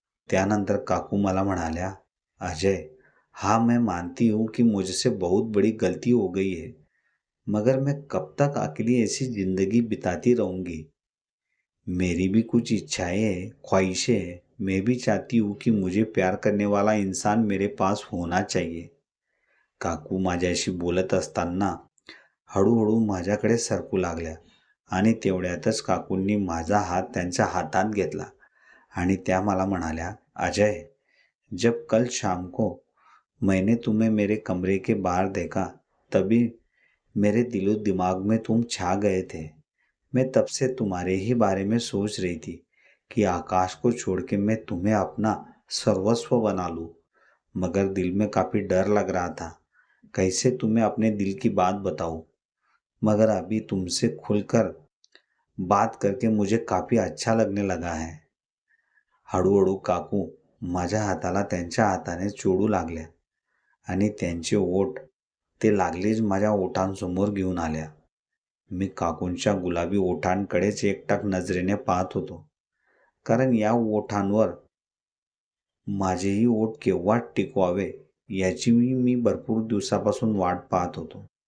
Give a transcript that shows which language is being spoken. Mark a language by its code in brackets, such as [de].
[mr] त्यानंतर काकू मला म्हणाल्या, [hi] अजय, हाँ मैं मानती हूँ कि मुझसे बहुत बड़ी गलती हो गई है, मगर मैं कब तक अकेली ऐसी जिंदगी बिताती रहूंगी। मेरी भी कुछ इच्छाएं हैं, ख्वाहिशें हैं। मैं भी चाहती हूँ कि मुझे प्यार करने वाला इंसान मेरे पास होना चाहिए। [mr] काकू माझ्याशी बोलत असताना हळूहळू माझ्याकडे सरकू लागल्या आणि तेवढ्यातच काकूंनी माझा हात त्यांच्या हातात घेतला आणि त्या मला म्हणाल्या, अजय, [hi] जब कल शाम को मैंने तुम्हें मेरे कमरे के बाहर देखा तभी मेरे दिलो दिमाग में तुम छा गए थे। मैं तब से तुम्हारे ही बारे में सोच रही थी कि आकाश को छोड़ के मैं तुम्हें अपना सर्वस्व बना लूं, मगर दिल में काफ़ी डर लग रहा था। कैसे तुम्हें अपने दिल की बात बताऊं, मगर अभी तुमसे खुलकर बात करके मुझे काफ़ी अच्छा लगने लगा है। [mr] हळूहळू काकू माझ्या हाताला त्यांच्या हाताने चोळू लागल्या आणि त्यांचे ओठ ते लागलीच माझ्या ओठांसमोर घेऊन आल्या. मी काकूंच्या गुलाबी ओठांकडेच एकटाक नजरेने पाहत होतो, कारण या ओठांवर माझेही ओठ केव्हा टिकवावे याची मी भरपूर दिवसापासून वाट पाहत होतो.